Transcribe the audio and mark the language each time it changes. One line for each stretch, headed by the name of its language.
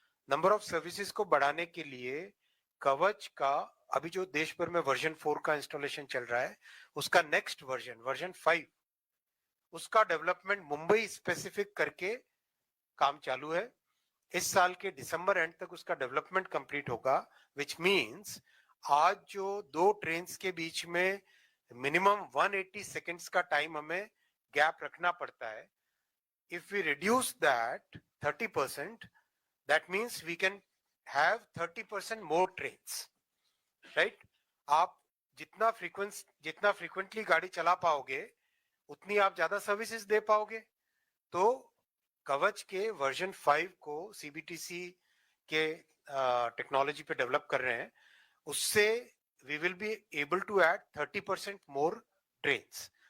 Hindi: Number of services को बढ़ाने के लिए कवच का अभी जो देश भर में वर्जन 4 का इंस्टॉलेशन चल रहा है, उसका नेक्स्ट वर्जन 5, उसका डेवलपमेंट मुंबई स्पेसिफिक करके काम चालू है। इस साल के दिसंबर एंड तक उसका डेवलपमेंट कंप्लीट होगा, विच मींस आज जो 2 ट्रेन्स के बीच में मिनिमम 180 सेकेंड्स का टाइम हमें गैप रखना पड़ता है।
English: If we reduce that 30%, that means we can have 30% more trains, right?
Hindi: आप जितना फ्रीक्वेंटली गाड़ी चला पाओगे उतनी आप ज्यादा सर्विसेज दे पाओगे। तो कवच के वर्जन 5 को CBTC के टेक्नोलॉजी पे डेवलप कर रहे हैं, उससे
English: we will be able to add 30% more trains।